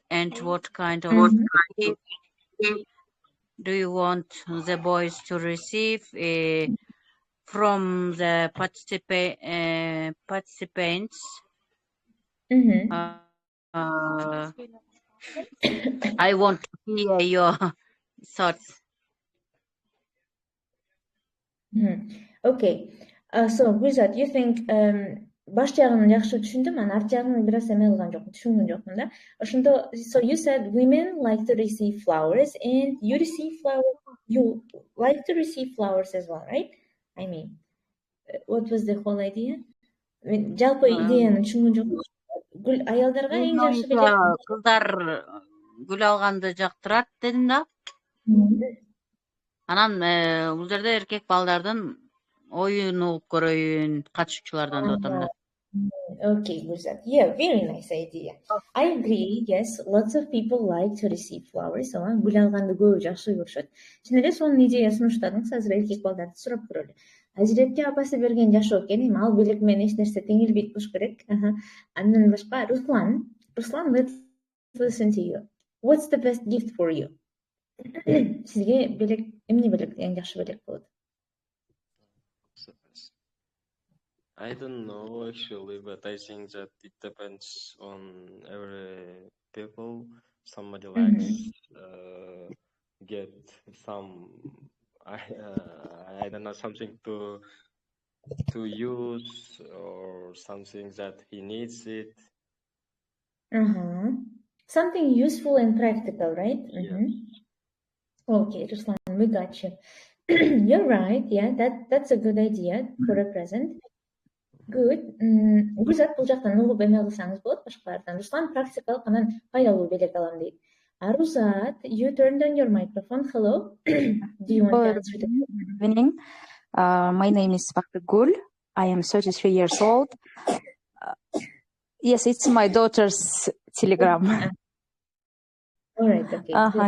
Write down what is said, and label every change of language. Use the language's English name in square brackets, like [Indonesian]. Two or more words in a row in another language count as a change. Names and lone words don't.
[English] And what kind of gift do you want the boys to receive from the participants? I want to hear your thoughts. Okay. So, Gulzat, you think [Kyrgyz] баш жагын жакшы түшүндүм, анан арт жагын бир аз эме кылган жокмун, түшүнгөн жокмун да. Ошондо, [English] so you said women like to receive flowers and you receive flowers, you like to receive flowers as well, right? I mean, what was the whole idea? [Kyrgyz] Мен жалпы идеяны түшүнгөн жокмун. Гүл аялдарга эң жакшы белек. Кыздар гүл алганды жактырат дедим да. Анан бул жерде эркек балдардын оюн угуп көрөйүн катышуучулардан деп атам да. [English] Okay, Gurzat. Yeah, very nice idea. I agree. Yes, lots of people like to receive flowers. So, [Kyrgyz] гүл алганды көбү жакшы көрүшөт. Чын эле сонун идеясын уштадыңыз. Азыр эркек балдарды сурап көрөлү. Азиретке апасы берген жашоо экен, эми ал белек менен эч нерсе теңелбейт болуш керек. Андан башка Руслан, [English] let's listen to you. What's the best gift for you? [Kyrgyz] Сизге белек, эмне белек эң жакшы белек болот? [English] I don't know actually, but I think that it depends on every people. Somebody likes get some I don't know, something to use or something that he needs it. Something useful and practical, right? Yes. Okay, Ruslan, we got you. You're right. Yeah, that's a good idea for a present. Good. [Kyrgyz] Гүлзат, бул жактан угуп эме кылсаңыз болот башкалардан. Руслан практикалык анан пайдалуу белек алам дейт. [English] Aruzat, you turned on your microphone. Hello. Do you want to answer the question? Good evening. My name is Gul. I am 33 years old. Yes, it's my daughter's telegram. All right. Okay.